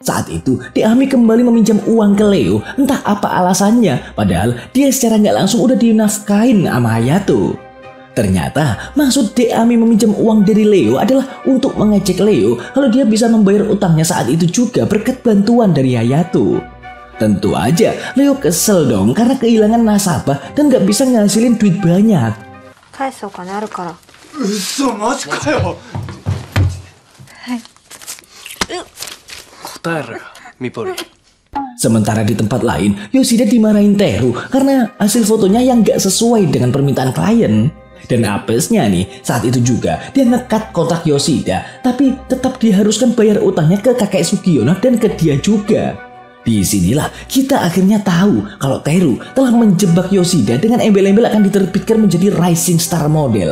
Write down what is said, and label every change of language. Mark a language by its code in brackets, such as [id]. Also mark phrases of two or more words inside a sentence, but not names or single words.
[id] Saat itu, Deami kembali meminjam uang ke Leo, entah apa alasannya, padahal dia secara nggak langsung udah dinafkain sama Hayato. Ternyata maksud Deami meminjam uang dari Leo adalah untuk mengejek Leo kalau dia bisa membayar utangnya saat itu juga berkat bantuan dari Hayato. Tentu aja Leo kesel dong karena kehilangan nasabah dan nggak bisa ngasilin duit banyak. [ja] 返すお金あるから。嘘マジかよ。答えろよ、ミポリ。 [id] Sementara di tempat lain, Yoshida dimarahin Teru karena hasil fotonya yang gak sesuai dengan permintaan klien. Dan apesnya nih, saat itu juga dia ngekat kontrak Yoshida, tapi tetap diharuskan bayar utangnya ke kakek Sugiono dan ke dia juga. Disinilah kita akhirnya tahu kalau Teru telah menjebak Yoshida dengan embel-embel akan diterbitkan menjadi [en] rising star model.